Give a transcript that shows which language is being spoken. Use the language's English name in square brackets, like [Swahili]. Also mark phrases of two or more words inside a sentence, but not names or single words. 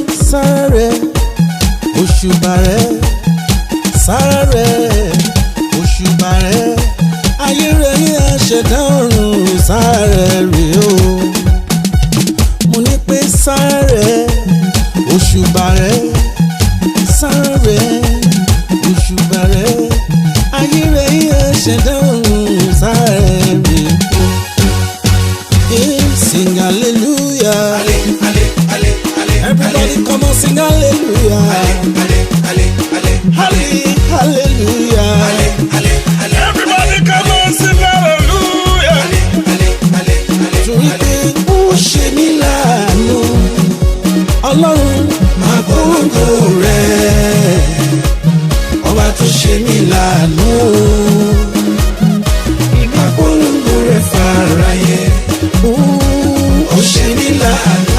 [Yoruba] Sáré, òṣùbà rẹ̀, sáré, òṣùbà rẹ̀, ayé rẹ̀ ní àṣẹdá ọ̀run, sáré rè o. Mo ní pé sáré, òṣùbà rẹ̀, sáré, òṣùbà rẹ̀, ayé rẹ̀ ní àṣẹdá ọ̀run, sáré rè o. [English] Hey, sing hallelujah. Ale, ale, ale, ale, Everybody ale. come on, sing hallelujah. Ale, ale, ale, ale, Halle-, hallelujah. ale. Ale, ale, ale, Everybody come on, sing hallelujah. ale, ale, ale, ale, Torí ale. [Yoruba] pé ó ṣe mí láàánú. Ọlọ́run, Máa polongo rẹ̀. Ọba tó ṣe mí láàánú. Máa polongo rẹ̀ fáráyé. ó Ó ṣe mí láàánú.